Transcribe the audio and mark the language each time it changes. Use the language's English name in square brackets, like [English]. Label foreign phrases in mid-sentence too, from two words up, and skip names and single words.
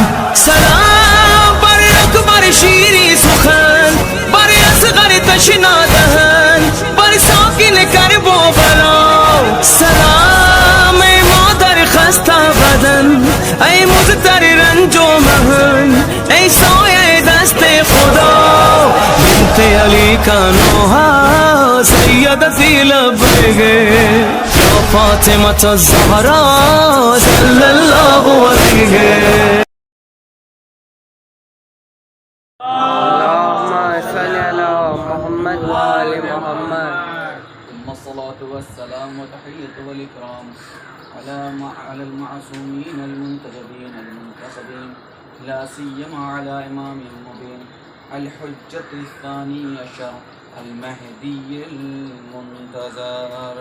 [Urdu] سلام بر اکبر شیری سخن، بر اصغر تشنا دهن، بر ساکن کرب و بلا. سلام ای مادر خسته بدن، ای مضطر رنج و محن، ای سایه دست خدا. بنت علی کا نوحہ [Arabic] سیدتی لبیک یا فاطمۃ الزہرا صلی اللہ علیہ. اللهم صل على محمد وآل محمد. ثم الصلاة والسلام وتحية والإكرام على المعصومين المنتجبين المنتصبين، لا سيما على إمام المبين الحجة الثاني عشر المهدي المنتظر.